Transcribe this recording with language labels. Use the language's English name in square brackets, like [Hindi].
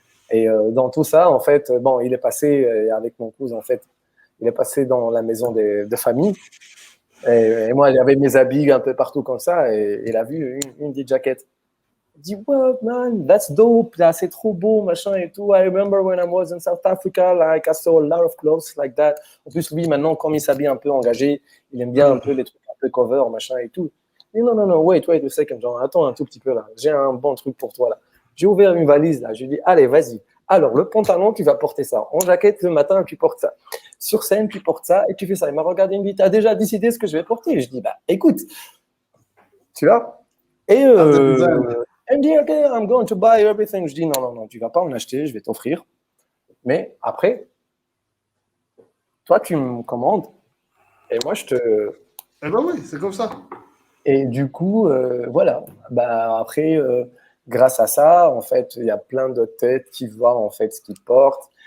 [French] Et dans tout ça, en fait, bon, il est passé avec mon cousin, en fait, il est passé dans la maison de famille. Et moi, j'avais mes habits un peu partout comme ça, et il a vu une des jaquettes. Il dit, [English] what, man, that's dope, [French] là, c'est trop beau, machin et tout. [English] I remember when I was in South Africa, like, I saw a lot of clothes like that. [French] En plus, lui, maintenant, comme il s'habille un peu engagé, il aime bien un peu les trucs un peu cover, machin et tout. Il dit, non, [English] wait a second, [French] genre, attends un tout petit peu là, j'ai un bon truc pour toi là. J'ai ouvert une valise là, je lui ai dit, allez, vas-y. Alors, le pantalon, tu vas porter ça. En jaquette, le matin, tu portes ça. Sur scène, tu portes ça et tu fais ça. Il m'a regardé, il me dit, tu as déjà décidé ce que je vais porter? Je dis, bah, écoute, tu vois. Et il me dit, OK, [English] I'm going to buy everything. [French] Je dis, non, tu vas pas en acheter, je vais t'offrir. Mais après, toi, tu me commandes et moi, je te. Eh ben oui, c'est comme ça. Et du coup, voilà. Bah, après, grâce à ça, en fait, il y a plein d'autres têtes qui voient en fait ce qu'ils portent.